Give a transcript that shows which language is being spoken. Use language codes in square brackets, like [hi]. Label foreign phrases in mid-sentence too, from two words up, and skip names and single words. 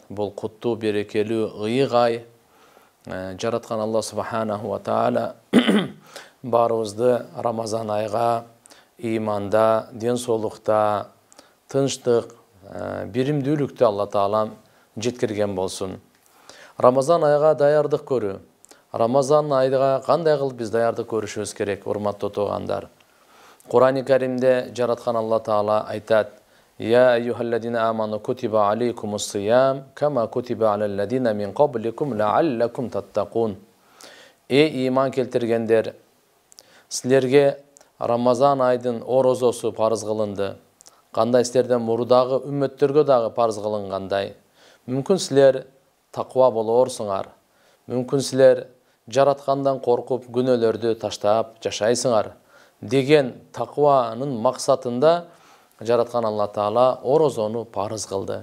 [ky] Бул куттуу, берекелүү, ыйык ай. Жараткан Алла [ar] سبحانه وتعالى [ky] барыбызды Рамазан айга иманда, денсаулыкта, тынчтык, биримдүүлүктө Алла Таалам жеткирген болсун. Рамазан айга даярдык көрүү. Рамазан айга кандай кылып биз даярдык көрүшүбүз керек, урматтуу туугандар? Кур'ан-ы Каримде жараткан Алла Таала айтат: [ar] "يا أيها الذين آمنوا كتب عليكم الصيام، كما كتب على الذين من قبلكم لعلكم تتقون." [ky] Ey иман келтиргендер, силерге Рамазан айдын орозосу парыз кылынды. Кандай силерден мурдагы үммөттөргө дагы парыз кылынгандай. Мүмкүн силер таква болорсуңар. Мүмкүн силер жараткандан коркуп күнөөлөрдү таштап жашайсыңар деген такванын максатында жараткан Алла Таала орозону парыз кылды.